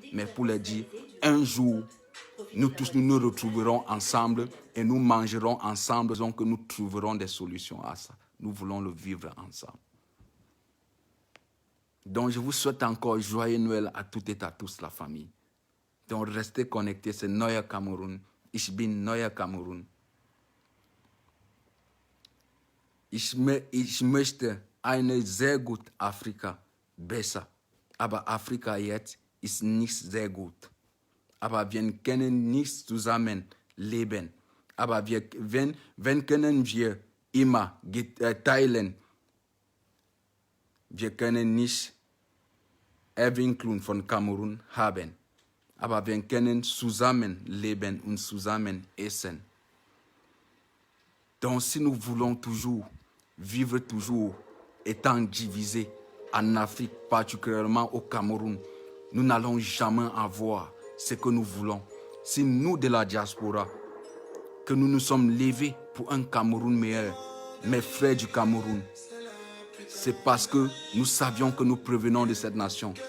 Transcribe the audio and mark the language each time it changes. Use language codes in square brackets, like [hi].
[fr] Mais pour les dire, un jour, nous tous nous retrouverons ensemble et nous mangerons ensemble, donc nous trouverons des solutions à ça. Nous voulons le vivre ensemble. Donc je vous souhaite encore joyeux Noël à toutes et à tous la famille. Donc restez connectés, c'est Neuer Cameroun. [de] Ich bin Neuer Cameroun. Ich möchte eine sehr gute Afrika besser. Aber Afrika jetzt ist nicht sehr gut. Aber wir können nicht zusammen leben. Aber wenn können wir immer teilen. Wir können nicht Erwin Klum von Kamerun haben. Aber wir können zusammen leben und zusammen essen. [fr] Donc si nous voulons toujours vivre toujours étant divisés en Afrique, particulièrement au Cameroun, nous n'allons jamais avoir ce que nous voulons. Si nous de la diaspora, que nous nous sommes levés pour un Cameroun meilleur, mes frères du Cameroun, c'est parce que nous savions que nous provenons de cette nation.